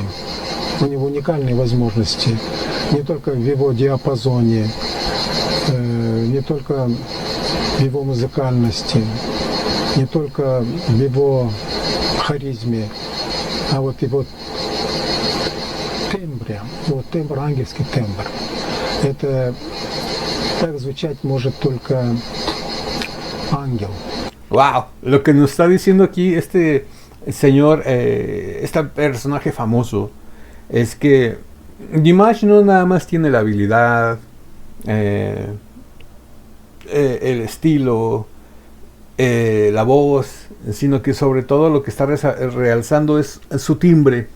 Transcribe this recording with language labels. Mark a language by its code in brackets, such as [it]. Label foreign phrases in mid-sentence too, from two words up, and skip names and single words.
[ru] У него уникальные возможности, не только в его диапазоне, не только в его музыкальности, не только в его харизме, а вот его тембре, вот тембр, ангельский тембр. Это так звучать может только ангел. [es] Wow, lo que nos está diciendo aquí este señor, este personaje famoso, es que Dimash no nada más tiene la habilidad, el estilo, la voz, sino que sobre todo lo que está realzando es su timbre.